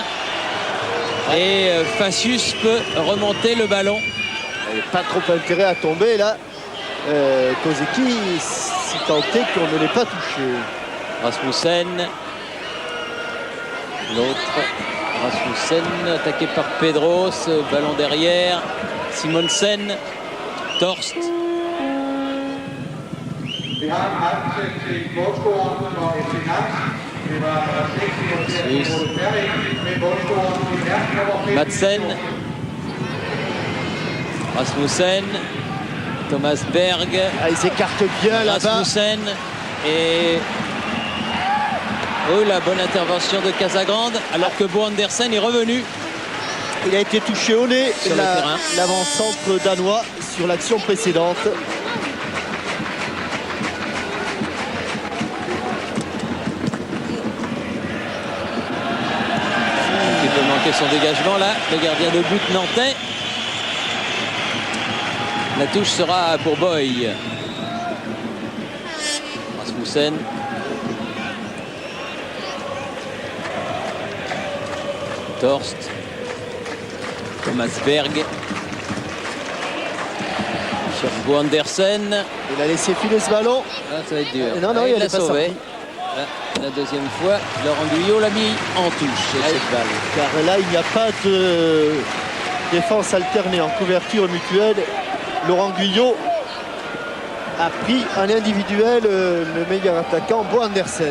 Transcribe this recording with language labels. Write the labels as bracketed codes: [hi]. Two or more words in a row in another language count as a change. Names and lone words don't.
[fr] Et Facius peut remonter le ballon. Il n'y a pas trop intérêt à tomber là. Kozeki, si tant est qu'on ne l'ait pas touché. Rasmussen. L'autre. Rasmussen attaqué par Pedros. Ballon derrière. Simonsen. Torst. Madsen. Rasmussen. Thomas Berg. Ah, ils écartent bien là-bas. Rasmussen. Et oh, la bonne intervention de Casagrande, alors que Bo Andersen est revenu. Il a été touché au nez, sur le terrain. L'avant-centre danois sur l'action précédente. Il peut manquer son dégagement là, le gardien de but nantais. La touche sera pour Boy. Rasmussen. Torst. Thomas Berg. Sur Bo Andersen. Il a laissé filer ce ballon. Ah, ça va être dur. Non, il il l'a est pas sauvé. sorti. La deuxième fois, Laurent Guyot l'a mis en touche, cette balle. Car là, il n'y a pas de défense alternée en couverture mutuelle. Laurent Guyot a pris en individuel le meilleur attaquant, Bo Andersen.